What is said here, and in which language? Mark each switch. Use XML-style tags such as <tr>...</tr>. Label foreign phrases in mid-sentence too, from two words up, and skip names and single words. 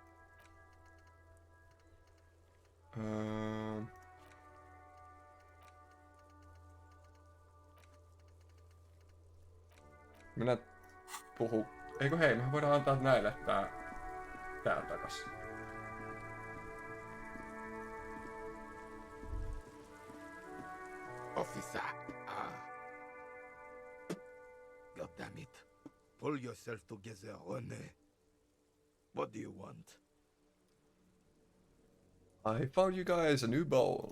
<fi>Minä puhu... Eikö hei, me voidaan antaa näille tää takas.</fi> <en>Officer! God damn it. Pull yourself together, René. What do you want? I found you guys a new bowl.</en>